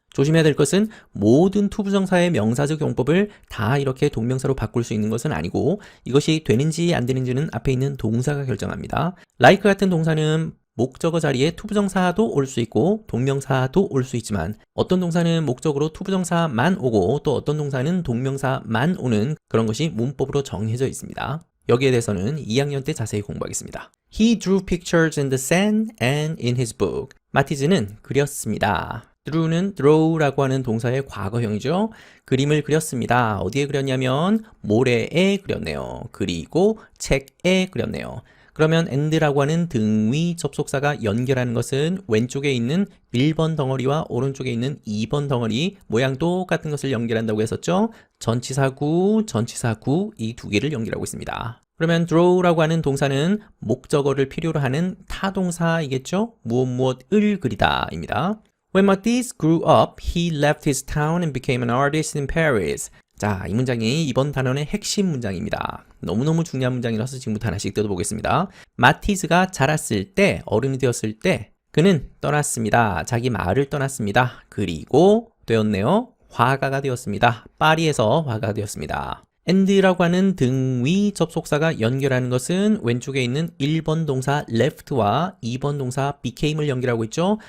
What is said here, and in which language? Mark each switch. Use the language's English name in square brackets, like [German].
[Korean] 조심해야 될 것은 모든 투부정사의 명사적 용법을 다 이렇게 동명사로 바꿀 수 있는 것은 아니고 이것이 되는지 안 되는지는 앞에 있는 동사가 결정합니다. like 같은 동사는 목적어 자리에 투부정사도 올 수 있고 동명사도 올 수 있지만 어떤 동사는 목적으로 투부정사만 오고 또 어떤 동사는 동명사만 오는 그런 것이 문법으로 정해져 있습니다. 여기에 대해서는 2학년 때 자세히 공부하겠습니다. [English] He drew pictures in the sand and in his book. [Korean] 마티즈는 그렸습니다. drew는 draw라고 하는 동사의 과거형이죠. 그림을 그렸습니다. 어디에 그렸냐면 모래에 그렸네요. 그리고 책에 그렸네요. 그러면 and라고 하는 등위 접속사가 연결하는 것은 왼쪽에 있는 1번 덩어리와 오른쪽에 있는 2번 덩어리 모양 똑같은 것을 연결한다고 했었죠. 전치사구 이 두 개를 연결하고 있습니다. 그러면 draw라고 하는 동사는 목적어를 필요로 하는 타동사이겠죠. 무엇을 그리다 입니다. [English] When Matisse grew up, he left his town and became an artist in Paris. [Korean] 자, 이 문장이 이번 단원의 핵심 문장입니다. 너무너무 중요한 문장이라서 지금부터 하나씩 뜯어보겠습니다. 마티즈가 자랐을 때, 어른이 되었을 때 그는 떠났습니다. 자기 마을을 떠났습니다. 그리고 되었네요. 화가가 되었습니다. 파리에서 화가가 되었습니다. and라고 하는 등위 접속사가 연결하는 것은 왼쪽에 있는 1번 동사 left와 2번 동사 became을 연결하고 있죠.